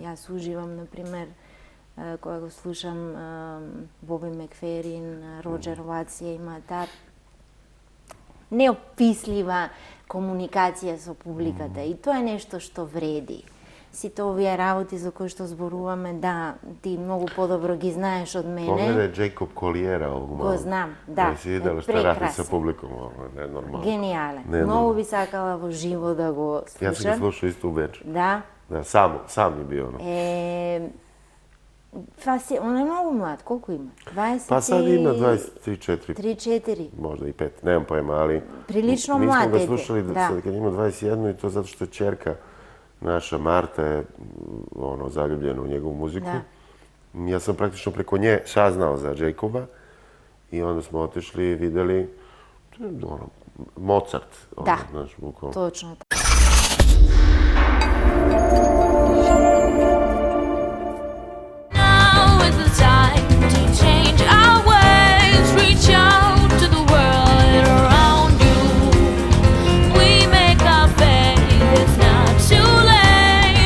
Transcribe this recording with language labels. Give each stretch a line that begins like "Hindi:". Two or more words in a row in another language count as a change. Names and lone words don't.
Macedonian: Јас уживам, например, кога го слушам Боби Макферин, Роджер Ватсија, има таа неопислива комуникација со публиката и тоа е нешто што вреди. Сите овие работи за кои што зборуваме, да, ти многу подобро ги знаеш од мене.
Serbian: Pogledaj Jacob Colliera ovog malo.
Macedonian: Го знам, да.
Serbian: Si videla šta radi sa publikom, ovo je nenormalno.
Macedonian: Гениален. Неnormalno. Многу би сакала во живо да го слушам.
Serbian: Ja sam ga slušao isto u Beču.
Macedonian: Да.
Serbian: Da, sam je bio ono.
Macedonian: Он е многу млад, колку има?
Serbian: 20 Pa sad ima 23, 4, 3-4. možda i 5, nemam pojma, ali... Prilično mi mlad smo ga dete, slušali da. sad kad ima 21 i to zato što ćerka naša Marta je zaljubljena u njegovu muziku. Da. Ja sam praktično preko nje saznao za Jacoba i onda smo otišli i videli Mozart. Da, znaš, bukvalno.
Macedonian: точно така.
English: Now is the time to change our ways. Reach out to the world around you. We make our faith, it's not too late.